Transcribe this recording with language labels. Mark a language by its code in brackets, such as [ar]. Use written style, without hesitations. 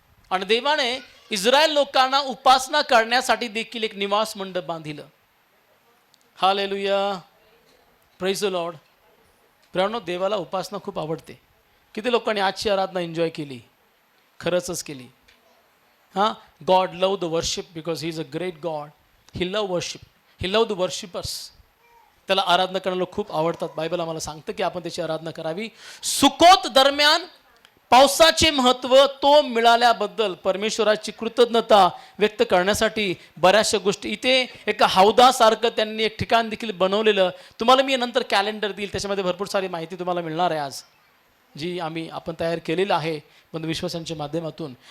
[mr] आणि देवाने इस्रायल लोकांना उपासना करण्यासाठी देखील एक निवास मंडप बांधिलं. Hallelujah, [en] Praise the lord. [mr] प्रियांनो, देवाला उपासना खूप आवडते. किती लोकांनी आजची आराधना एन्जॉय केली? खरंच केली. [en] हां, God love the worship because he is a great God. He love worship. He love the worshippers. [mr] त्याला आराधना करायला खूप आवडतात. बायबल आम्हाला सांगतं की आपण त्याची आराधना करावी. सुकोत दरम्यान पावसाचे महत्व तो मिळाल्याबद्दल परमेश्वराची कृतज्ञता व्यक्त करण्यासाठी बऱ्याचशा गोष्टी, इथे एका हौदासारखं त्यांनी एक ठिकाण देखील बनवलेलं, तुम्हाला मी नंतर कॅलेंडर देईल, त्याच्यामध्ये भरपूर सारी माहिती तुम्हाला मिळणार आहे आज, जी आपण तयार केलेलं आहे बंधू विश्वासांच्या माध्यमातून.